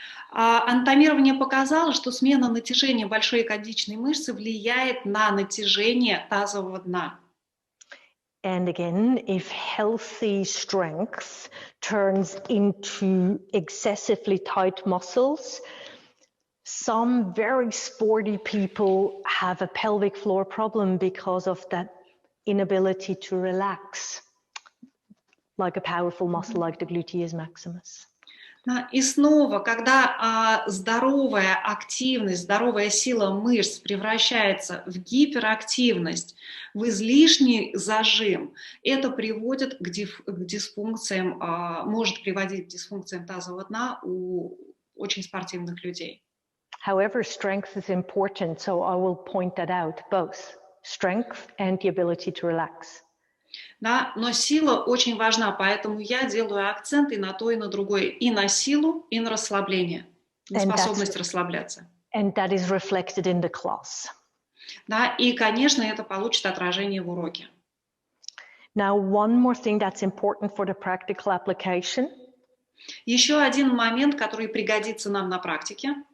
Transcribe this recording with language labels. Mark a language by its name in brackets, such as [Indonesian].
[Russian] Анатомирование показало, что смена натяжения большой ягодичной мышцы влияет на натяжение тазового дна. [English] And again, if healthy strength turns into excessively tight muscles, some very sporty people have a pelvic floor problem because of that inability to relax, like a powerful muscle like the gluteus maximus. [Russian] И снова, когда здоровая активность, здоровая сила мышц превращается в гиперактивность, в излишний зажим, это приводит к дисфункциям, может приводить к дисфункциям тазового дна у очень спортивных людей. [English] However, strength is important, so I will point that out, both strength and the ability to relax. [Russian] Да, но сила очень важна, поэтому я делаю акцент и на то, и на другое, и на силу, и на расслабление, на способность расслабляться. [English] And that is reflected in the class. [Russian] Да, и, конечно, это получит отражение в уроке. [English] Now, one more thing that's important for the practical application. [Russian] Еще один момент, который пригодится нам на практике.